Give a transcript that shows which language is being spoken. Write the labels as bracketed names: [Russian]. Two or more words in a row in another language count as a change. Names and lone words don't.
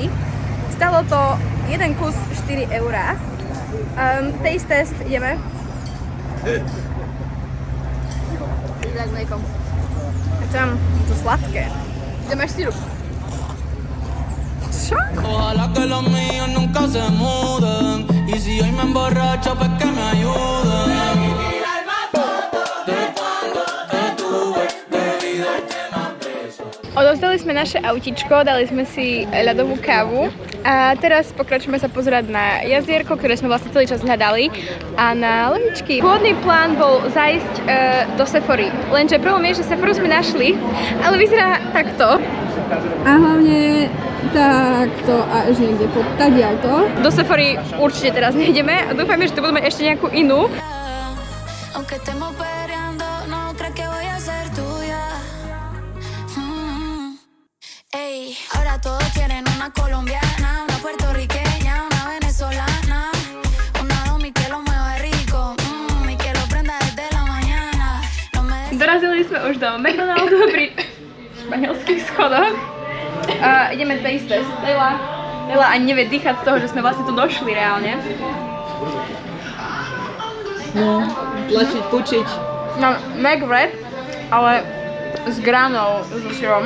[Slovak] Stalo to jeden kus 4 €. [English] Taste test [Slovak] ideme. Tak mlieko. A tam to sladké. Kde máš sirup? Čo? [Spanish] Ojalá que los míos nunca se muden. Y si hoy me emborracho, pues que me ayuden. [Slovak] Odovzdali sme naše autičko, dali sme si ľadovú kávu A teraz pokračujeme sa pozerať na jazierko, ktoré sme vlastne celý čas hľadali a na ložičky. Pôvodný plán bol zajsť do Sephory, lenže problém je, že Sephoru sme našli, ale vyzerá takto. A hlavne takto až niekde pod tadiaľto. Do Sephory určite teraz nejdeme a dúfajme, že tu budeme ešte nejakú inú. [Spanish] Ey, ahora todos quieren una colombiana, una puertorriqueña, una venezolana, una domi que lo mueva rico, y que lo prenda desde la mañana. No me... [Slovak] Dorazili sme už do McDonaldu pri španielských schodoch. Ideme [English] taste test. [Slovak] Leila ani nevie dýchať z toho, že sme vlastne tu došli reálne. No, tlačiť, pučiť. Mám McWrap, ale s granou, so syrom.